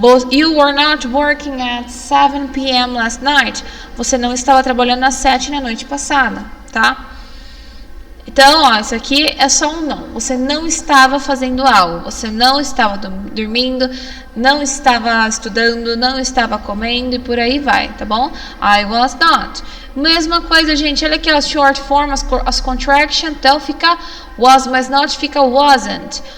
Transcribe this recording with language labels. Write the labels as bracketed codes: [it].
[en] You were not working at 7 p.m. last night. [pt] Você não estava trabalhando às 7 na noite passada, tá? Então, isso aqui é só um não. Você não estava fazendo algo. Você não estava dormindo, não estava estudando, não estava comendo e por aí vai, tá bom? [en] I was not. [pt] Mesma coisa, gente. Olha aqui as short form, as contraction. Então, fica was mais not, fica wasn't.